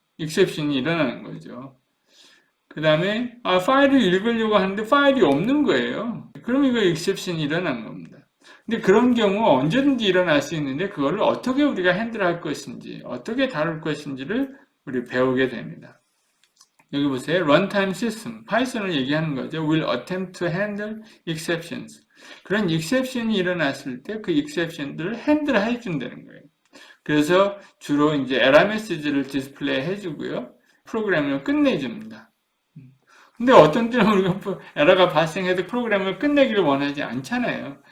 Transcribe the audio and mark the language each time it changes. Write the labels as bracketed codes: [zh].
[ko] exception이 일어나는 거죠. 그 다음에 파일을 읽으려고 하는데 파일이 없는 거예요. 그럼 이거 exception이 일어난 겁니다. 근데 그런 경우 언제든지 일어날 수 있는데 그거를 어떻게 우리가 핸들할 것인지 어떻게 다룰 것인지를 우리 배우게 됩니다. 여기 보세요. runtime system, 파이썬을 얘기하는 거죠. [en] will attempt to handle exceptions. [ko] 그런 exception이 일어났을 때 그 exception들을 핸들 해준다는 거예요. 그래서 주로 이제 에러 메시지를 디스플레이 해주고요. 프로그램을 끝내줍니다. 근데 어떤 때는 우리가 에러가 발생해도 프로그램을 끝내기를 원하지 않잖아요.